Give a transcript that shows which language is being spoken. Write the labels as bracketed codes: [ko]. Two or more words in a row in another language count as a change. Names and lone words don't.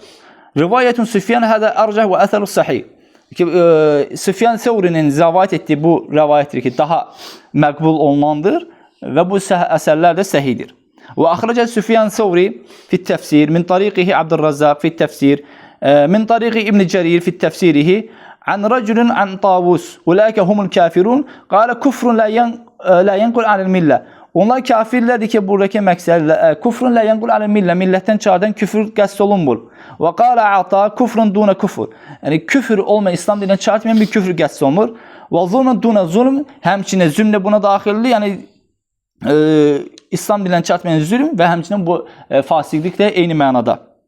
[ar] رواية سفيان هذه أرجح والأثر صحيح. [az] Süfyan Sevrinin rəvayət etdiyi bu rəvayətdir ki, daha məqbul olunandır və bu əsərlər də səhidir. [ar] وأخرجه سفيان الثوري في تفسير، من طريقه عبد الرزاق في تفسير، من طريق ابن جرير في تفسيره، عن رجل عن طاوس, أولئك هم الكافرون، قال كفر لا ينقل عن الملة. [az] Onlar kafirlərdir ki, buradakı məqsəd [ar] كفر لا ينقل عن الملة, [az] millətdən çıxardan küfür qəsd olunmur. [ar] وقال عطاء كفر دون كفر. [az] Yəni küfür olmayan, İslam dinindən çıxartmayan bir küfür qəsd olunur. [ar] وظلم دون ظلم, [az] həmçinin zülm də buna daxildir. Yəni İslam dinindən çıxartmayan zülm və həmçinin bu fasiqlik də eyni mənada.